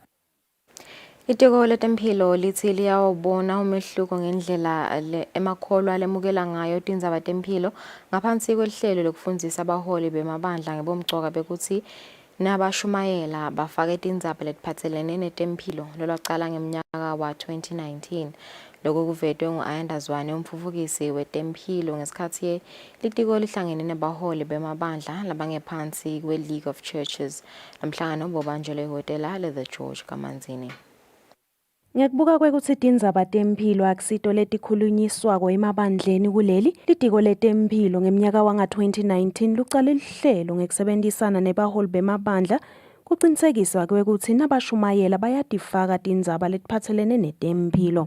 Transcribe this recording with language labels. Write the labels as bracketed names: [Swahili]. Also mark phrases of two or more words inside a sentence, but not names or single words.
[Swati] Itiko letemphilo lithi liyawubona umehluko ngendlela emakholwa alemukela ngayo tindzaba temphilo ngaphansi kwehlelo lokufundisa abaholi bemabandla ngebomgcoka bekuthi nabashumayela bafake tindzaba letiphatselene netemphilo lolwacala ngemnyaka wa 2019. Lokho kuvetwe ngu-Ayandazwane umfufukisi wetemphilo ngesikhathi litiko lihlangene nabaholi bemabandla labangephansi kwe-League of Churches. Namhlangano bobanjelwe ihhotela le-The George Kamanzini. Ngekubuka kwekuthi tindzaba temphilo akusito letikhulunyiswako emabandleni kuleli litiko letemphilo ngemnyaka wanga-2019 lucale lihlelo ngekusebenzisana nebaholi bemabandla kuqinisekiswa kwekuthi nabashumayela bayatifaka tindzaba letiphatselene netemphilo.